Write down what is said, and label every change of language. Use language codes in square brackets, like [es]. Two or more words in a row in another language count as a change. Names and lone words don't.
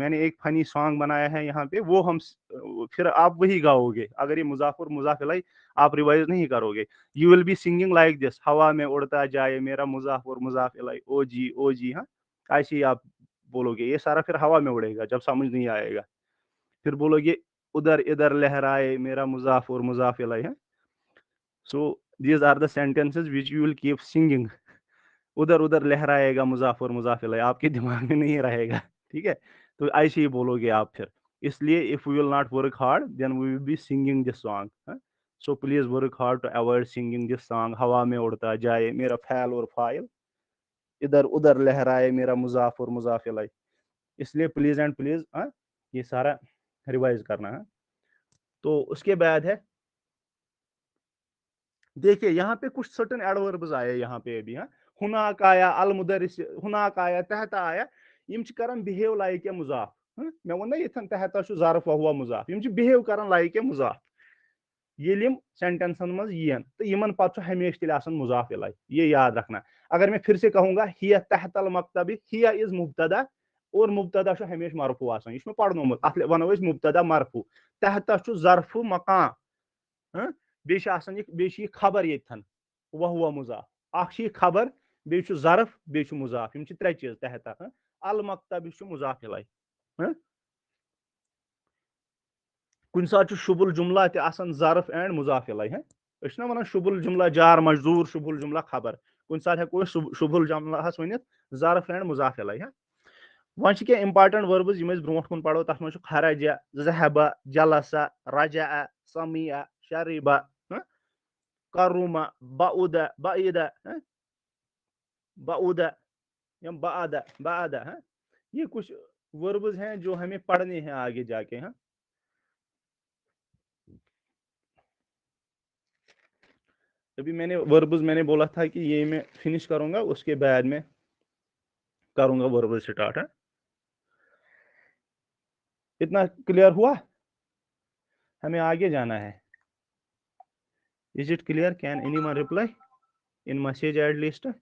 [ur] میں نے ایک [en] funny song [ur] بنایا ہے یہاں پہ, وہ ہم پھر آپ وہی گاؤ گے اگر یہ مضاف اور مضاف الیہ آپ ریوائز نہیں کرو گے. [en] you will be singing like this, [ur] ہوا میں اڑتا جائے میرا مضاف اور مضاف الیہ, او جی او جی. ہاں, ایسے ہی آپ بولو گے, یہ سارا پھر ہوا میں اڑے گا جب سمجھ نہیں آئے گا. پھر بولو گے ادھر ادھر لہرائے میرا مضاف اور مضاف الیہ. [en] so these are the sentences which you will keep singing. [ur] ادھر ادھر لہرائے گا مضاف اور مضاف الیہ, آپ کے دماغ میں نہیں رہے گا. ٹھیک ہے, تو ایسے ہی بولو گے آپ پھر. اس لیے [en] if we will not work hard then we will be singing this song. So please work hard to avoid singing this song. [ur] ہوا میں اڑتا جائے میرا فعل اور فاعل, ادھر ادھر لہرائے میرا مضاف اور مضاف الیہ. اس لیے [en] please and please [ur] یہ سارا ریوائز کرنا ہے. تو اس کے بعد ہے, دیکھیے یہاں پہ کچھ [en] certain adverbs [ur] آئے یہاں پہ ابھی. ہناک آیا, المدرس, ہناک آیا, تحتا آیا, [ks] یم چھ کران [en] behave like a [ks] مضاف. میں ون نا یتھن تحتا چھ ظرف و ہوا مضاف, یم چھ بہیو کران [en] like a [ks] مضاف. ییٚلہِ یم سینٹینسن منٛز یِن تو یمن پتہٕ چھُ ہمیشہ تیٚلہِ آسان مضاف الیہ. [ur] یہ یاد رکھنا. اگر میں پھر سے کہوں گا [ar] ہیا تحت المکتب, [ur] ہیا از مبتدا, اور [ks] مبتدا چھُ ہمیشہ مرفوع آسان. یہ چھُ مےٚ پرنومُت, اتھ ونو أسۍ [ar] مبتدا مرفوع. [ks] تحتا چھُ [ar] ظرف مقام, [ks] بیٚیہِ چھُ آسان بیٚیہِ چھُ یہِ خبر ییٚتھن و ہوا مضاف. اکھ چھُ یہِ خبر, بیٚیہِ چھُ ظرف, بیٚیہِ چھُ مضاف. یم چھِ ترٛےٚ چیٖز تحتا. المکتب چھُ مضاف الیہ. کُنہِ ساتہٕ چھُ [ar] شُبھ الجملہ [ks] تہِ آسان ظرف اینڈ مضاف الیہ. أسۍ چھِنا ونان [ar] شُبھ الجملہ جار مجزور, شُبھ الجملہ خبر. [ks] کُنہِ ساتہٕ ہٮ۪کو أسۍ [ar] شُبھ الجملہس [ks] ؤنِتھ ظرف اینڈ مضاف الیہ. وۄنۍ چھِ کینٛہہ [en] important verbs [ks] یِم أسۍ برونٛٹھ کُن پرو. تتھ منٛز چھُ [ar] خرجا, ذہبا, جلسا, رجا, سمیا, شریبا, کروما, بعودا, بعیدا, بعودا یا بعدا, بعدا. [ur] یہ کچھ وربز ہیں جو ہمیں پڑھنے ہیں آگے جا کے. ابھی میں نے وربز میں نے بولا تھا کہ یہ میں فنش کروں گا, اس کے بعد میں کروں گا [en] verbs start. [ur] اتنا کلیئر ہوا, ہمیں آگے جانا ہے. [en] Is it clear? Can anyone reply in message at least?